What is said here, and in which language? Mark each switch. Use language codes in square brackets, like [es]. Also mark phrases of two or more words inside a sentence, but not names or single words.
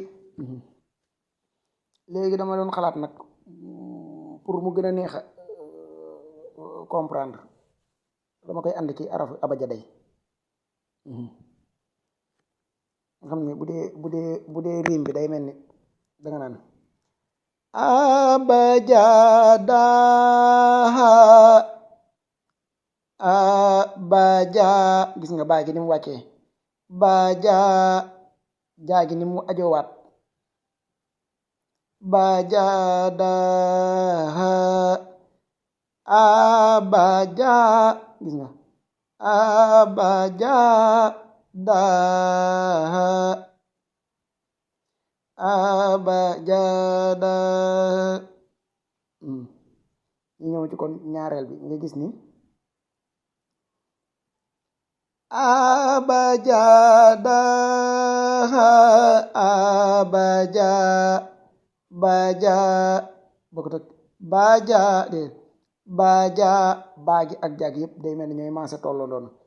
[wo] léegi dama doon xalaat nag pour mu gën a neex a comprendre dama koy ànd ci arafu abajaday nga xam ne bu dee riim bi day mel ni danga naan abaja. gis nga baa gi ni mu wàccee, baja jaa gi ni mu ajowaat, bajadaha abaja. gis nga abajadaha abajadaha. ñu ñëw ci kon ñaareel bi nga gis ni abajadaha baja bokkut ak baja de baja baagi ak jaagi yëpp day mel ni ñooy maasa tolloo doon.